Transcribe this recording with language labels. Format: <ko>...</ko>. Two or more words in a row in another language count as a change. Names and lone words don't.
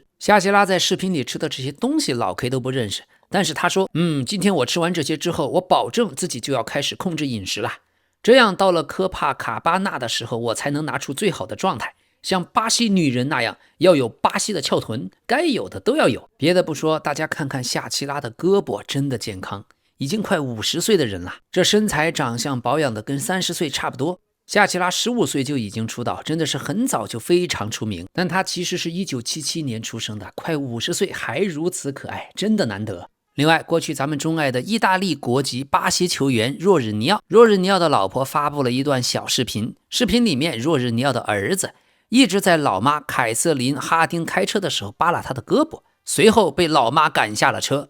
<zh>夏奇拉在視頻裡吃的這些東西老 K 都不認識，但是她說今天我吃完這些之後，我保證自己就要開始控制飲食了，這樣到了科帕卡巴納的時候，我才能拿出最好的狀態，像巴西女人那樣要有巴西的翘臀，該有的都要有。別的不說，大家看看夏奇拉的胳膊真的健康，已經快50歲的人了，這身材長相保養的跟30歲差不多。夏奇拉15歲就已經出道，真的是很早就非常出名，但他其實是1977年出生的，快50 歲還如此可愛，真的難得。另外，過去咱們鍾愛的意大利國籍巴西球員若日尼奧的老婆發布了一段小视頻，視頻裡面若日尼奧的兒子一直在老媽凱瑟琳·哈丁開車的時候扒拉他的胳膊，隨後被老媽趕下了車。</zh>